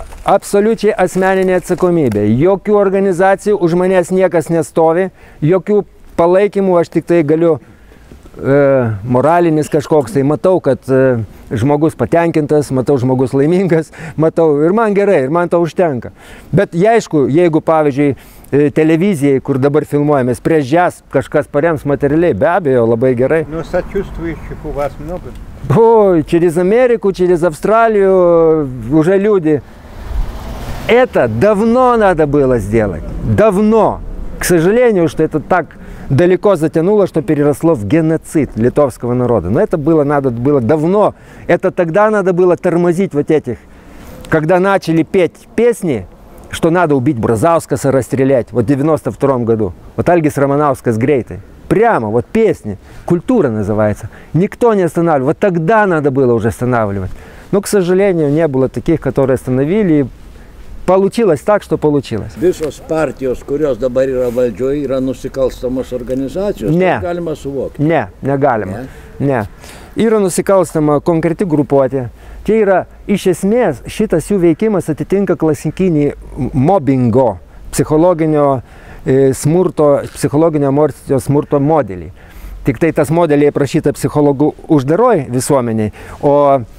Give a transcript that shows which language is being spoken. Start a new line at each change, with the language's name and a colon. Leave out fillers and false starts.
Lithuanian: Absoliučiai asmeninė atsakomybė. Jokių organizacijų už manęs niekas nestovi, jokių palaikymų aš tik tai galiu moralinis kažkoks. Tai matau, kad žmogus patenkintas, matau žmogus laimingas, matau ir man gerai, ir man to užtenka. Bet aišku, jeigu pavyzdžiui televizijai, kur dabar filmuojamės, prieš jas kažkas parems materialiai, be abejo, labai gerai.
Russian: Но сочувствующих у вас много? Ой, через Америку, через Австралию уже люди. Это давно надо было сделать. Давно. К сожалению, что это так далеко затянуло, что переросло в геноцид литовского народа. Но это надо было давно. Это тогда надо было тормозить вот этих. Когда начали петь песни, что надо убить Бразаускаса, расстрелять. Вот в 92 году. Вот Альгис Романаускас Грейтой. Прямо, вот песни. Культура называется. Никто не останавливал. Вот тогда надо было уже останавливать. Но, к сожалению, не было таких, которые остановили. Получилось так, что получилось.
Lithuanian: Visos partijos, kurios dabar yra valdžioje, yra nusikalstamos organizacijos? Ne. Tai galima suvokti? Ne, negalima. Ne. Yra nusikalstama konkreti grupuotė. Tai yra, iš esmės, šitas jų veikimas atitinka klasikinį mobbingo, psichologinio smurto, psichologinio emocijos smurto modelį. Tik tai tas modeliai aprašyta psichologų uždaroj visuomeniai, o